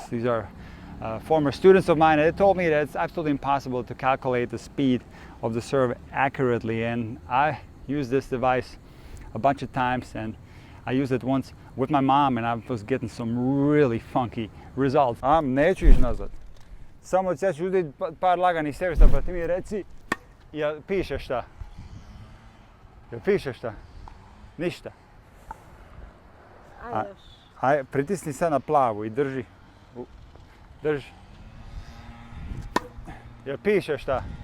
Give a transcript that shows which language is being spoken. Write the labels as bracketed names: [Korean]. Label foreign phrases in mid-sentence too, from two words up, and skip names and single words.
[English] These are former students of mine, and they told me that it's absolutely impossible to calculate the speed of the serve accurately. And I used this device a bunch of times, and I used it once with my mom, and I was getting some really funky results. [Serbian] Neću ići nazad. Samo ćeš uzeti par laganih servisa, pa ti mi reci, jel piše šta? Jel piše šta? Ništa. Aj, pritisni sad na plavu i drži. Drži. Jel piše šta?